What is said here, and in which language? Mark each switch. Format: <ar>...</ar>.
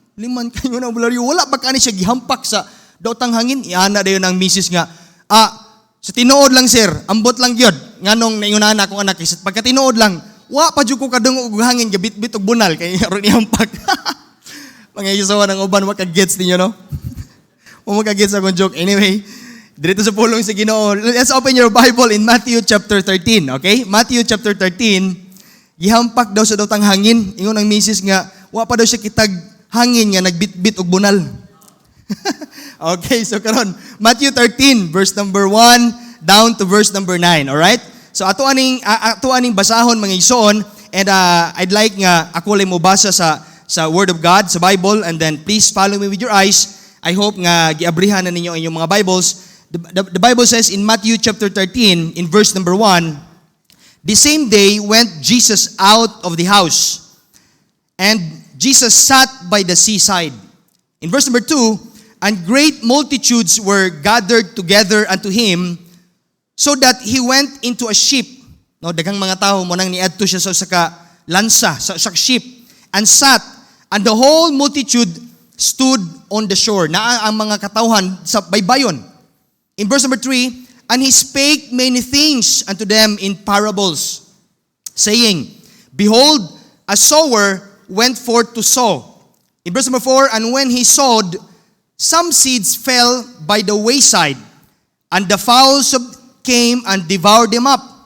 <ceb>Liman kayo na albularyo, wala ba ka ni siya gihampak sa daotang hangin? Iana dayon ang misis nga, sa tinuod lang sir, ambot lang gyud nganong naingunahan akong anak is pagka tinuod lang, wa pa jud ko kadungog og hangin gabit-bit og bunal kay aron ihampak. Mga isawa ng uban wa ka gets ninyo no? Mo ka gets akong joke. Anyway, dito sa pulong sa Ginoo.</ceb> <en>Let's open your Bible in Matthew chapter 13, okay?</en> <ceb>Matthew chapter 13, gihampak daw sa daotang hangin. Ingon ang misis nga, wa pa daw siya kitag hangin nga nagbit-bit og bunal.</ceb> <en>Okay, so karon Matthew 13 verse number 1 down to verse number 9, all right?</en> <ceb>So ato aning basahon mga igsoon,</ceb> <en>and I'd like</en> <ceb>nga ako lang mo basa sa</ceb> <en>Word of God, sa Bible, and then please follow me with your eyes. I hope</en> <ceb>nga giabrihan na ninyo inyong mga Bibles.</ceb> <en>The Bible says in Matthew chapter 13 in verse number 1, "The same day went Jesus out of the house, and Jesus sat by the seaside." In verse number 2, "And great multitudes were gathered together unto him, so that he went into a ship."</en> <ceb>No, daghang mga tao mo nang niadto siya sa usa ka lansa, sa ship,</ceb> <en>and sat, and the whole multitude stood on the shore.</en> <ceb>Naa ang mga katawhan sa baybayon.</ceb> <en>In verse number 3, "And he spake many things unto them in parables, saying, Behold, a sower went forth to sow." In verse number 4, "And when he sowed, some seeds fell by the wayside, and the fowls came and devoured them up.</en>